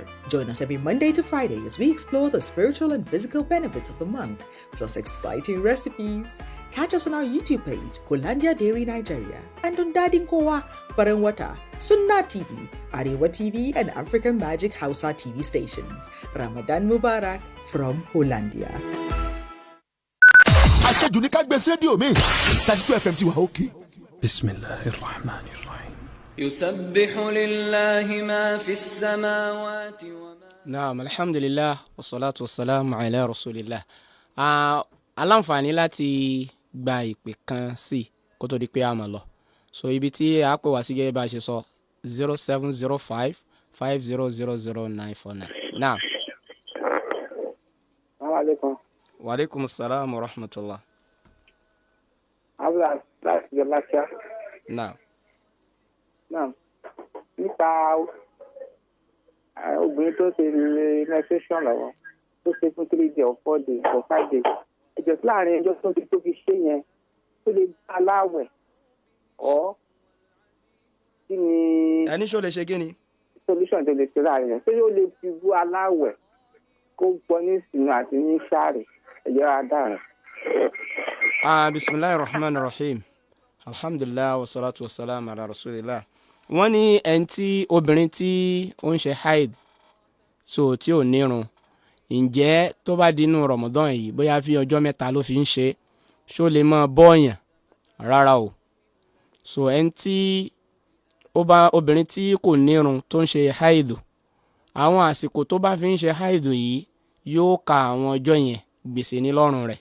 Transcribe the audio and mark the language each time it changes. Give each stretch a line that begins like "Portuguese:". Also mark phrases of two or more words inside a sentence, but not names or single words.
English: Join us every Monday to Friday as we explore the spiritual and physical benefits of the month, plus exciting recipes. Catch us on our YouTube page, Hollandia Dairy Nigeria, and on Dadinkowa, Faranwata, Sunna TV, Arewa TV, and African Magic Hausa TV stations. Ramadan Mubarak from Hollandia.
Yoruba: Aṣẹ́jú ní ká gbé sí rédíò mi 32 FM ti wà òkè.
Arabic: بسم الله الرحمن الرحيم. يسبح لله ما في السماوات وما. نعم، الحمد لله، والصلاة والسلام على رسول الله.
Yoruba: Aláǹfààní láti gba ìpè kan sí kó tó di pé a máa lọ. So ibi tí a pè wá sí gẹ́gẹ́ bá a ṣe sọ 0705 5000949. Naam.
Arabic: السلام عليكم. وعليكم السلام ورحمة الله.
Yoruba: Abla láti jẹ láṣà. Naam. Naam. Nípa obìnrin tó ṣe menstruation lọ́wọ́ tó ṣe fún
English: 3 days or 4 days or 5 days.
Yoruba: Ẹ̀jẹ̀ tí láàrin ẹjọ́ tó fi ṣe yẹn tó lè gbá aláwẹ̀ ọ́ kí ni. Ẹni ṣó lè ṣe kí ni? Solution tó lè ṣe láàrin yẹn. Ṣé yóò lè fi bú aláwẹ̀ kó gbọ́ ní ìsìn àti ní sáré ẹ̀jẹ̀ adáhùn.
Arabic: بسم الله الرحمن الرحيم. الحمد لله والصلاة والسلام على رسول الله.
Yoruba: Wọ́n ní ẹni tí obìnrin tí ó ń ṣe haid so tí ò nírun ǹjẹ́ tó bá dínú Ramadan yìí bóyá fi ọjọ́ 3 ló fi ń ṣe ṣó lè máa bọ́ọ̀yàn rárá o. So ẹni tí obìnrin tí kò nírun tó ń ṣe haid àwọn àsìkò tó bá fi ń ṣe haid yìí yóò ka àwọn ọjọ́ yẹn gbèsè ní lọ́rùn rẹ̀.